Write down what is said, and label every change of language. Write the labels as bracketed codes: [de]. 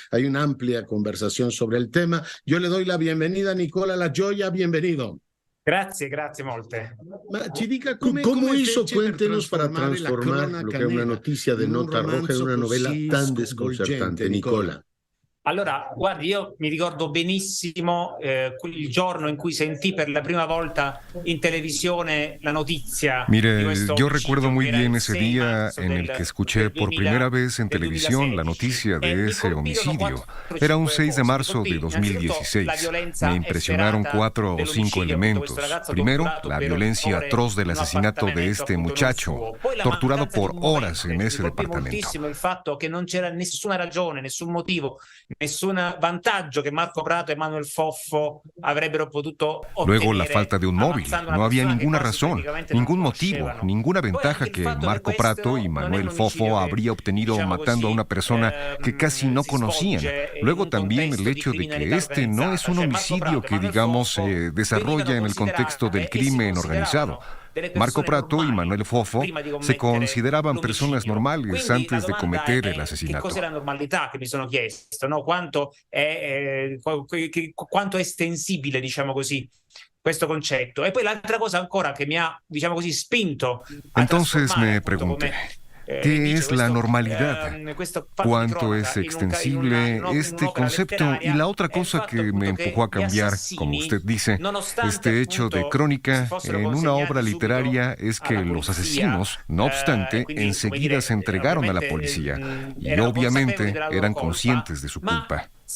[es] Hay una amplia conversación sobre el tema. Yo le doy la bienvenida a Nicola La Gioia, bienvenido. [it] Grazie molte. Ma ci dica [es] ¿cómo hizo? Cuéntenos para transformar lo que era una noticia de nota roja en una novela tan desconcertante, Nicola. [it] Allora, guardi, io mi ricordo benissimo il giorno in cui sentì per la prima volta in televisione la notizia. [es] Mire, yo recuerdo muy bien ese día en el que escuché por primera vez en televisión la noticia de ese homicidio. Era un 6 de marzo de 2016. Me impresionaron 4 o 5 elementos. Primero, la violencia atroz del asesinato de este muchacho, torturado por horas en ese departamento. [it] Il fatto che non c'era nessuna ragione, nessun motivo, nessun vantaggio que Marco Prato y Manuel Fofo avrebbero potuto obtener. [es] Luego la falta de un móvil. No había ninguna razón, ningún motivo, ninguna ventaja que Marco Prato y Manuel Fofo habría obtenido matando a una persona que casi no conocían. Luego también el hecho de que este no es un homicidio que, digamos, se desarrolla en el contexto del crimen organizado. Marco Prato y Manuel Fofo se consideraban personas normales antes de cometer el asesinato. [it] Che cos'è la normalità che mi sono chiesto, no? Quanto è estensibile, diciamo così, questo concetto. E poi l'altra cosa ancora che mi ha, diciamo così, spinto a [es] Entonces me pregunté, ¿qué es la normalidad? ¿Cuánto es extensible este concepto? Y la otra cosa que me empujó a cambiar, como usted dice, este hecho de crónica en una obra literaria es que los asesinos, no obstante, enseguida se entregaron a la policía y obviamente eran conscientes de su culpa.